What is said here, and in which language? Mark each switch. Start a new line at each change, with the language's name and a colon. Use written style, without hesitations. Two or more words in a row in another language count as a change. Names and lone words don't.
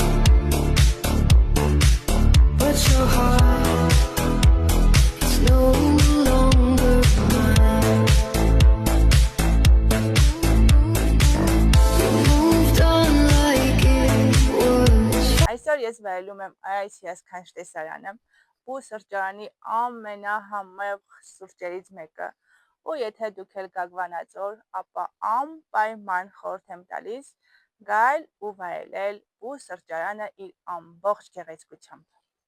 English: But your heart is no longer mine. You moved on like it was.
Armenian: Այսօր ես վայելում եմ IICS Քանչ տեսարանը, ու սրճարանի ամենահամեղ սուրճերից մեկը, ու եթե դուք էլ գաք Վանաձոր, ապա անպայման խորհուրդ եմ տալիս գալ ու վայելել ու սրճարանը իր ամբողջ գեղեցկությամբ։